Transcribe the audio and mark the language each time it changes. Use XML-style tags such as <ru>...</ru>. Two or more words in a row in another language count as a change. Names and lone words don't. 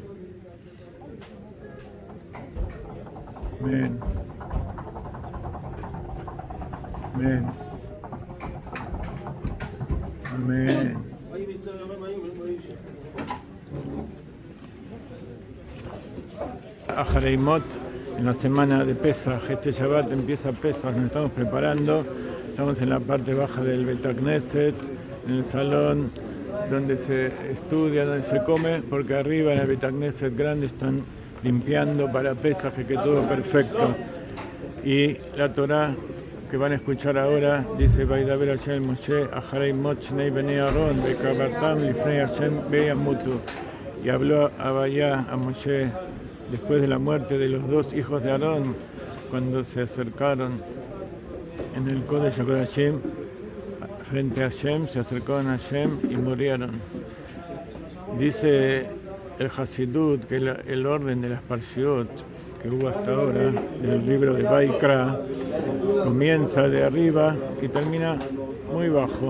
<he>אמן. אמן. אמן.</he> <es>Ajareimot, en la semana de Pesaj, este Shabbat empieza Pesaj, nos estamos preparando, estamos en la parte baja del</es> <he>בית הכנסת,</he> <es>en el salón donde se estudia, donde se come, porque arriba en el</es> <he>בית הכנסת</he> <es>grande están limpiando para Pesaj, que todo perfecto. Y la Torah que van a escuchar ahora dice:</es> <he>וידבר השם משה אחרי מות שני בני אהרן בקרבתם לפני השם וימתו.</he> <es>Y habló a Vayá, a Moshe, después de la muerte de los dos hijos de Aarón, cuando se acercaron en el</es> <he>קודש הקודשים</he> <es>frente a Hashem, se acercaron a Hashem y murieron. Dice el Hasidut que el orden de las Parshiot que hubo hasta ahora, del libro de Vaikra, comienza de arriba y termina muy bajo.</es>